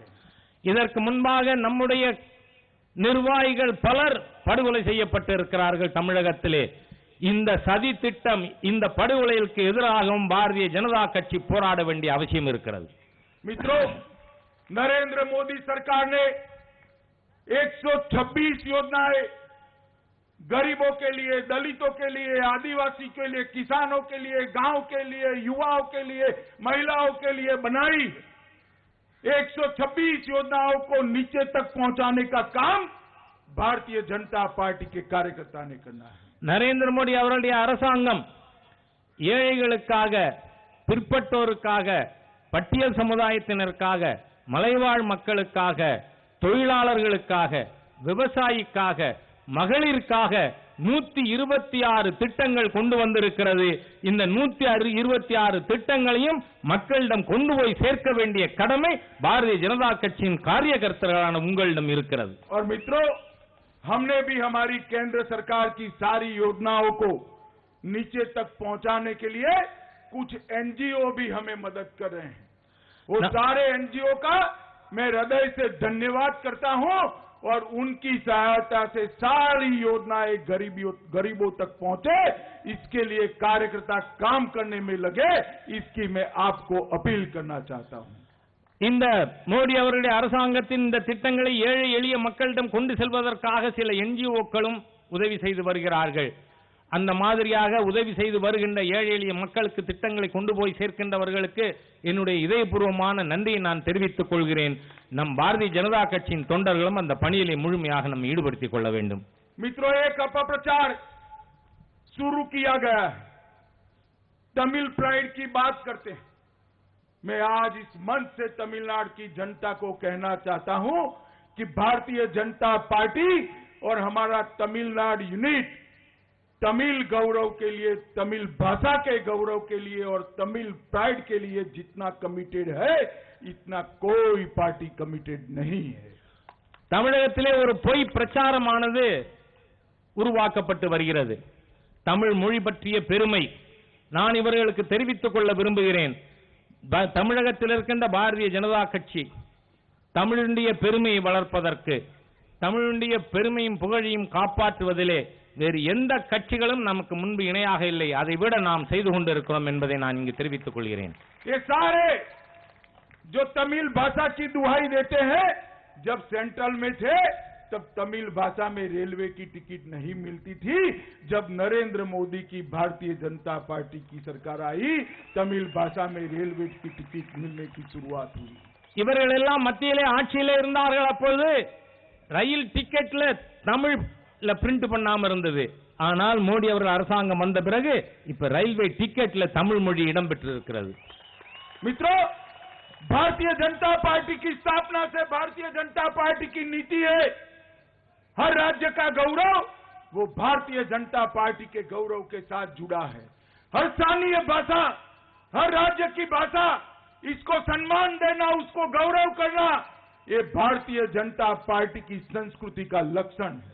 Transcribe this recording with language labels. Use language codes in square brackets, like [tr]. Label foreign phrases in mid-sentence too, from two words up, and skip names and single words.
[ta] இதற்கு முன்பாக நம்முடைய நிர்வாகிகள் பலர் படுகொலை செய்யப்பட்டிருக்கிறார்கள் தமிழகத்திலே. இந்த சதி திட்டம், இந்த படுகொலைக்கு எதிராகவும் பாரதிய ஜனதா கட்சி போராட வேண்டிய அவசியம் இருக்கிறது. [hi] मित्रों, नरेंद्र मोदी सरकार ने 126 योजनाएं गरीबों के लिए, दलितों के लिए, आदिवासी के लिए, किसानों के लिए, गांव के लिए, युवाओं के लिए, महिलाओं के लिए बनाई. 126 योजनाओं को नीचे तक पहुंचाने का काम भारतीय जनता पार्टी के कार्यकर्ता ने करना है. [ta] நரேந்திர மோடி அவருடைய அரசாங்கம் ஏழைகளுக்காக, பிற்பட்டோருக்காக, பட்டியல் சமுதாயத்தினருக்காக, மலைவாழ் மக்களுக்காக, தொழிலாளர்களுக்காக, விவசாயிக்காக, மகளிருக்காக 126 திட்டங்கள் கொண்டு வந்திருக்கிறது. இந்த 126 திட்டங்களையும் மக்களிடம் கொண்டு போய் சேர்க்க வேண்டிய கடமை பாரதிய ஜனதா கட்சியின் காரியகர்த்தர்களான உங்களிடம் இருக்கிறது. [hi] और मित्रों, हमने भी हमारी केंद्र सरकार की सारी योजनाओं को नीचे तक पहुंचाने के लिए कुछ एनजीओ भी हमें मदद कर रहे हैं. वो सारे एनजीओ का मैं हृदय से धन्यवाद करता हूं और उनकी सहायता से सारी योजनाएं गरीबों तक पहुंचे, इसके लिए कार्यकर्ता काम करने में लगे, इसकी मैं आपको अपील करना चाहता हूं. [ta] இந்த மோடி அவருடைய அரசாங்கத்தின் இந்த திட்டங்களை ஏழை எளிய மக்களிடம் கொண்டு செல்வதற்காக சில என்ஜிஓக்களும் உதவி செய்து வருகிறார்கள். அந்த மாதிரியாக உதவி செய்து வருகின்ற ஏழை எளிய மக்களுக்கு திட்டங்களை கொண்டு போய் சேர்க்கின்றவர்களுக்கு என்னுடைய இதயபூர்வமான நன்றியை நான் தெரிவித்துக் கொள்கிறேன். நம் பாரதிய ஜனதா கட்சியின் தொண்டர்களும் அந்த பணியிலே முழுமையாக நம்ம ஈடுபடுத்திக் கொள்ள வேண்டும். [hi] मित्रों, एक अपप्रचार शुरू किया गया है. [en] Tamil pride [hi] की बात करते हैं. मैं आज इस मंच से तमिलनाडु की जनता को कहना चाहता हूं कि भारतीय जनता पार्टी और हमारा तमिलनाडु यूनिट तमिल गौरव के लिए, तमिल भाषा के गौरव के लिए और [en] Tamil pride [hi] के लिए जितना कमिटेड है, इतना कोई पार्टी कमिटेड नहीं है. [ta] தமிழகத்திலே ஒரு பொய் பிரச்சாரமானது உருவாக்கப்பட்டு வருகிறது. தமிழ் மொழி பற்றிய பெருமை நான் இவர்களுக்கு தெரிவித்துக் கொள்ள விரும்புகிறேன். தமிழகத்தில் இருக்கின்ற பாரதிய ஜனதா கட்சி தமிழுடைய பெருமையை வளர்ப்பதற்கு, தமிழுடைய பெருமையும் புகழையும் காப்பாற்றுவதிலே வேறு எந்த கட்சிகளும் நமக்கு முன்பு இணையாக இல்லை. அதை விட நாம் செய்து கொண்டிருக்கிறோம் என்பதை நான் இங்கு தெரிவித்துக் கொள்கிறேன். [hi] ये सारे जो तमिल भाषा की दुहाई देते हैं, जब सेंट्रल में थे तब तमिल भाषा में रेलवे की टिकट नहीं मिलती थी. जब नरेंद्र मोदी की भारतीय जनता पार्टी की सरकार आई, तमिल भाषा में रेलवे की टिकट मिलने की शुरुआत हुई. [ta] இவர்கள் எல்லாம் மத்தியிலே ஆட்சியிலே இருந்தார்கள். அப்பொழுது ரயில் டிக்கெட்ல தமிழ்ல பிரிண்ட் பண்ணாம இருந்தது. ஆனால் மோடி அவர்கள் அரசாங்கம் வந்த பிறகு இப்ப ரயில்வே டிக்கெட்ல தமிழ் மொழி இடம் பெற்றிருக்கிறது. [hi] मित्रों, भारतीय जनता पार्टी की स्थापना से भारतीय जनता पार्टी की नीति है, हर राज्य का गौरव वो भारतीय जनता पार्टी के गौरव के साथ जुड़ा है. हर स्थानीय भाषा, हर राज्य की भाषा, इसको सम्मान देना, उसको गौरव करना, ये भारतीय जनता पार्टी की संस्कृति का लक्षण है.